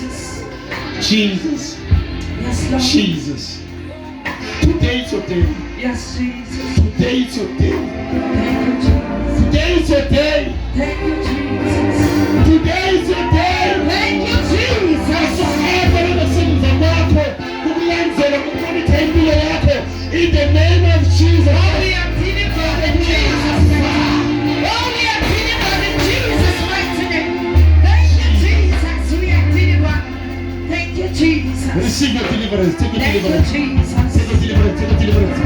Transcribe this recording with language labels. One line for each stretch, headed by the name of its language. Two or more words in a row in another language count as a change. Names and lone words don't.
English: Jesus. Jesus. Yes, Lord. Jesus. Today is your day. Yes, Jesus. Today is your day. Thank you, Jesus. Today is your day. Thank you, Jesus. Today is your day. Thank you, Jesus.
Zulu: Whatsoever unasenza kwako, kukulenzela kukunika impilo yako,
English: in the name of Jesus. Oh, we are pleading for the Jesus. Oh, we are pleading for the Jesus mighty name. Thank you, Jesus. We are pleading for. Thank you, Jesus. Receive your deliverance. Take your Thank you, deliverance. Jesus. Take your deliverance. Take your deliverance.